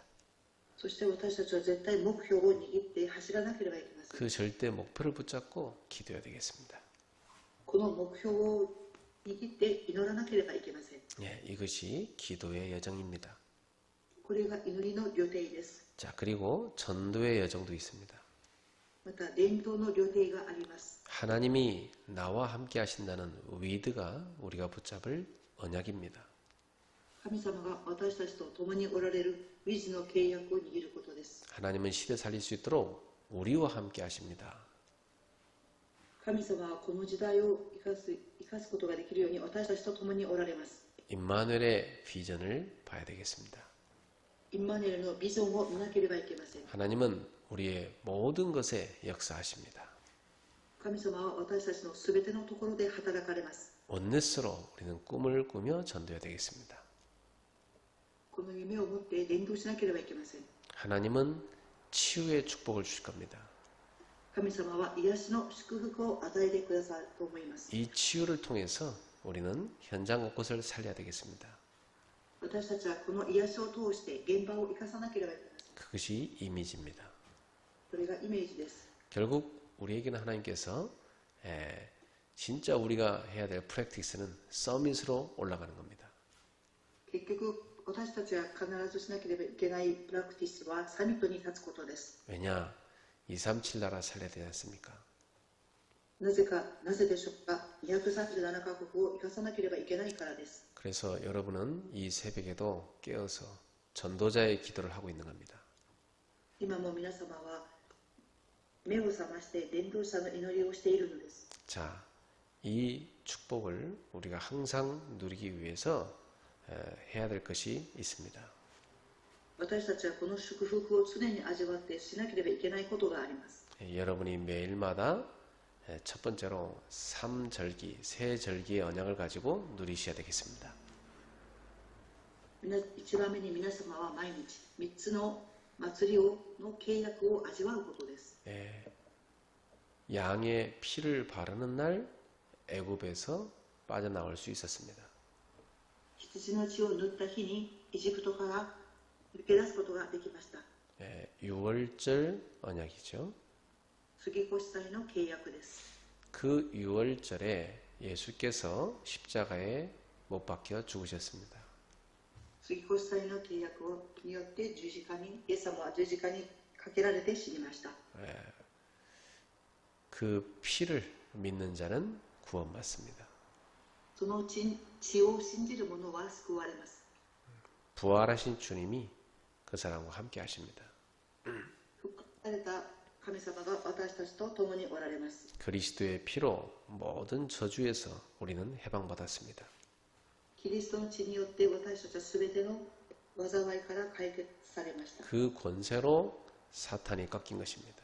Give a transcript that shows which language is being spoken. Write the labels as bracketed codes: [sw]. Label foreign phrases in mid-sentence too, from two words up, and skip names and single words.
[ja] そして私たちは絶対目標を握って走らなければいけません。 [ko] 그 절대 목표를 붙잡고 기도해야 되겠습니다. [ja] この目標を握って祈らなければいけません。 [ko] 예, 이것이 기도의 여정입니다. [ja] これが祈りの予定です。 [ko] 자, 그리고 전도의 여정도 있습니다. [ja] また伝道の予定があります。 [ko] 하나님이 나와 함께 하신다는 위드가 우리가 붙잡을 언약입니다. [ja] 神様が私たちと共におられるウィズの契約を握ることです。 [ko] 하나님은 시대 살릴 수 있도록 우리와 함께 하십니다. [ja] 神様はこの時代を生かすことができるように私たちと共におられます。 [ko] 임마누엘의 비전을 봐야 되겠습니다. [ja] インマヌエルのビジョンを見なければいけません。 [ko] 하나님은 우리의 모든 것에 역사하십니다. [ja] 神様は私たちのすべてのところで働かれます。 [ko] 원넷으로 우리는 꿈을 꾸며 전도해야 되겠습니다. [ja] この夢を持って伝道しなければいけません。 [ko] 하나님은 치유의 축복을 주실 겁니다. [ja] 神様は癒しの祝福を与えてくださると思います。 [ko] 이 치유를 통해서 우리는 현장 곳곳을 살려야 되겠습니다. [ja] 私たちはこの癒しを通して現場を生かさなければいけません。 [ko] 그것이 이미지입니다. [ja] これがイメージです。 [ko] 결국 우리에게는 하나님께서 진짜 우리가 해야 될 프랙티스는 서밋으로 올라가는 겁니다. [ja] 結局私たちが必ずしなければいけないプラクティスはサミットに立つことです。 [ko] 왜냐? 237 나라 살려야 되지 않습니까? [ja] なぜでしょうか。237カ国を生かさなければいけないからです。 [ko] 그래서 여러분은 이 새벽에도 깨어서 전도자의 기도를 하고 있는 겁니다. [ja] 今も皆様は目を覚まして伝道者の祈りをしているのです。 [ko] 자, 이 축복을 우리가 항상 누리기 위해서 해야 될 것이 있습니다. [ja] 私たちはこの祝福を常に味わってしなければいけないことがあります。 [ko] 여러분이 매일마다 첫 번째로 3절기, 세 절기의 언약을 가지고 누리셔야 되겠습니다. [ja] 一番目に皆様は毎日3つの祭りの契約を味わうことです。 [ko] 양의 피를 바르는 날 애굽에서 빠져나올 수 있었습니다. [ja] 羊の血を塗った日にエジプトから抜け出すことができました。 [ko] 유월절 언약이죠. [ja] 杉越祭の契約です。 [ko] 그 유월절에 예수께서 십자가에 못 박혀 죽으셨습니다. [ja] 杉越祭の契約によって十字架にイエス様は十字架にかけられて死にました。 [ko] 그 피를 믿는 자는 구원받습니다. [ja] その血を信じる者は救われます。 [ko] 부활하신 주님이 그 사람과 함께 하십니다. [ja] 復活された神様が私たちと共におられます。 [ko] 그리스도의 피로 모든 저주에서 우리는 해방받았습니다. [ja] キリストの血によって私たちはすべての災いから解決されました。 [ko] 그 권세로 사탄이 꺾인 것입니다.